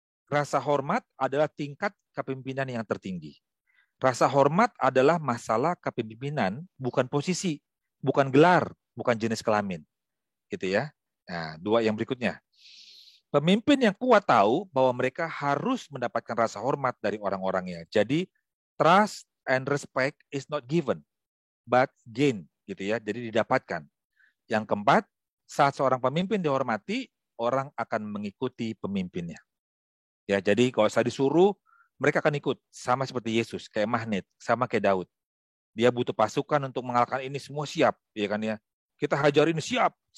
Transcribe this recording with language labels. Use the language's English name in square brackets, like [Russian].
[Indonesian] Rasa hormat adalah tingkat kepemimpinan yang tertinggi. Rasa hormat adalah masalah kepemimpinan, bukan posisi, bukan gelar, bukan jenis kelamin. Gitu ya. Nah, 2 yang berikutnya. Pemimpin yang kuat tahu bahwa mereka harus mendapatkan rasa hormat dari orang-orangnya. [English] Jadi, trust and respect is not given, but gain. [Indonesian] Gitu ya. Jadi didapatkan. Yang keempat, saat seorang pemimpin dihormati, orang akan mengikuti pemimpinnya. Ya, jadi kalau saya disuruh, mereka akan ikut. Sama seperti Yesus, kayak magnet, sama kayak Daud. Dia butuh pasukan untuk mengalahkan ini, semua siap, ya kan ya. Kita hajar ini siap.